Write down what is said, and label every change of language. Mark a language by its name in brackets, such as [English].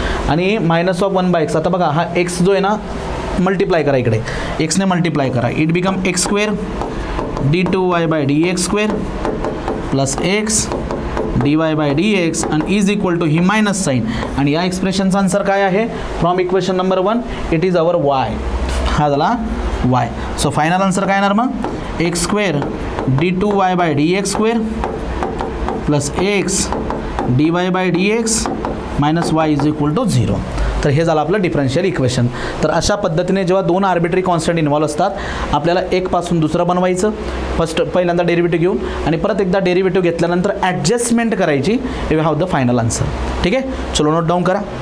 [Marathi] आणि [English] Minus of 1/x. [Marathi] आता बघा हा एक्स जो आहे ना [English] multiply [Marathi] करा इकडे एक्सने [English] multiply [Marathi] करा [English] it become x square d2y by d x square plus x dy by d x [Marathi] आणि [English] is equal to [Marathi] he [English] Minus sign. [Marathi] आणि या एक्सप्रेशनचा [English] answer [Marathi] काय आहे [English] From equation number 1 it is our y. [Marathi] हा झाला वाय. [English] So final answer काय येणार मग x square d2y by d x square plus x dy by d x minus y is equal to 0. [Marathi] तर हे झालं आपलं डिफरन्शियल इक्वेशन. तर अशा पद्धतीने जेव्हा 2 आर्बिटरी कॉन्स्टंट इन्व्हॉल्व असतात आपल्याला एक पासून दुसरं बनवायचं. पहिल्यांदा डेरिव्हेटिव्ह घेऊन आणि परत एकदा डेरिव्हेटिव्ह घेतल्यानंतर ॲडजस्टमेंट करायची. [English] You have the final answer. [Marathi] ठीक आहे. चलो नोट डाऊन करा.